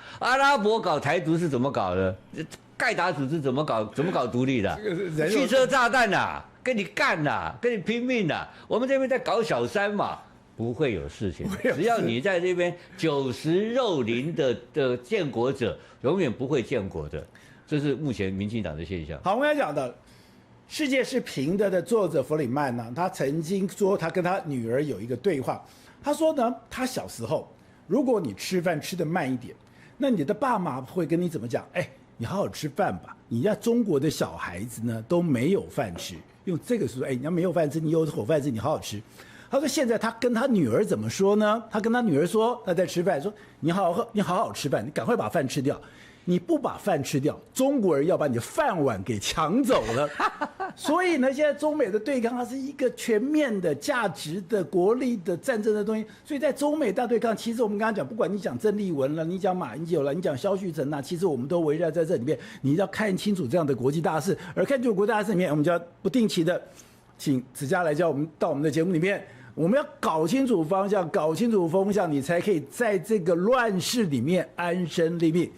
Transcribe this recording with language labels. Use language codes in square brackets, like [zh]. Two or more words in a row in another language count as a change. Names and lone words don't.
[zh] 阿拉伯搞台獨是怎麼搞的？蓋達組織怎麼搞獨立的？汽車炸彈吶，跟你幹吶，跟你拼命吶。我們這邊在搞小三嘛。不會有事情，只要你在這邊90肉林的建國者，永遠不會建國的，這是目前民進黨的現象。好，我們要講的世界是平的作者弗里曼呢，他曾經說他跟他女兒有一個對話，他說呢，他小時候如果你吃飯吃得慢一點，那你的爸媽會跟你怎麼講？哎，你好好吃飯吧。你家中國的小孩子呢都沒有飯吃，用這個說，哎，你要沒有飯吃，你有口飯吃，你好好吃。他說：“現在他跟他女兒怎麼說呢？他跟他女兒說，他在吃飯，說你好好吃飯，你趕快把飯吃掉。你不把飯吃掉，中國人要把你的飯碗給搶走了。所以呢，現在中美的對抗，它是一個全面的價值的、國力的戰爭的東西。所以在中美大對抗，其實我們剛剛講，不管你講鄭麗文了，你講馬英九了，你講蕭旭岑吶，其實我們都圍繞在這裡面。你要看清楚這樣的國際大事，而看清楚國際大事裡面，我們就要不定期的請子佳來教我們到我們的節目裡面。” 我們要搞清楚方向，搞清楚風向，你才可以在這個亂世裡面安身立命。